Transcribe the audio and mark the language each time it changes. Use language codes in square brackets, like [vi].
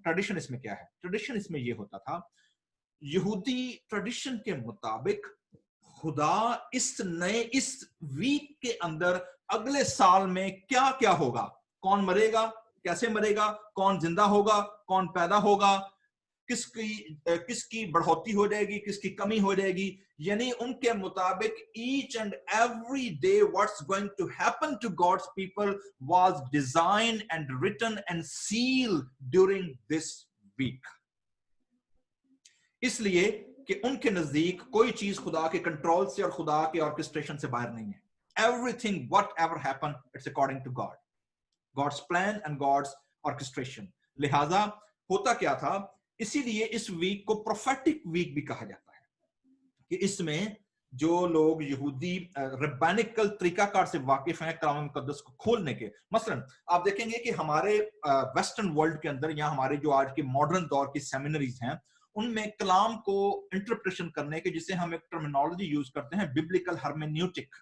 [ur] Tradition اس میں کیا ہے؟ ٹریڈیشن اس میں یہ ہوتا تھا, یہودی ٹریڈیشن کے مطابق خدا اس ویک کے اندر اگلے سال میں کیا کیا ہوگا, کون مرے گا, کیسے مرے گا, کون زندہ ہوگا, کون پیدا ہوگا, کس کی بڑھوتی ہو جائے گی, کس کی کمی ہو جائے گی. یعنی ان کے مطابق [en] each and every day what's going to happen to God's people was designed and written and sealed during this week. [ur] اس لیے کہ ان کے نزدیک کوئی چیز خدا کے کنٹرول سے اور خدا کے آرکسٹریشن سے باہر نہیں ہے. [en] Everything whatever happened it's according to God, God's plan and God's orchestration. [ur] لہذا ہوتا کیا تھا, اسی لیے اس ویک کو پروفیٹک ویک بھی کہا جاتا ہے, کہ اس میں جو لوگ یہودی ربانیکل طریقہ کار سے واقف ہیں کلام مقدس کو کھولنے کے. مثلا آپ دیکھیں گے کہ ہمارے ویسٹرن ورلڈ کے اندر یا ہمارے جو آج کے ماڈرن دور کی سیمینریز ہیں ان میں کلام کو انٹرپریشن کرنے کے, جسے ہم ایک ٹرمینالوجی یوز کرتے ہیں ببلیکل ہرمینیوٹک.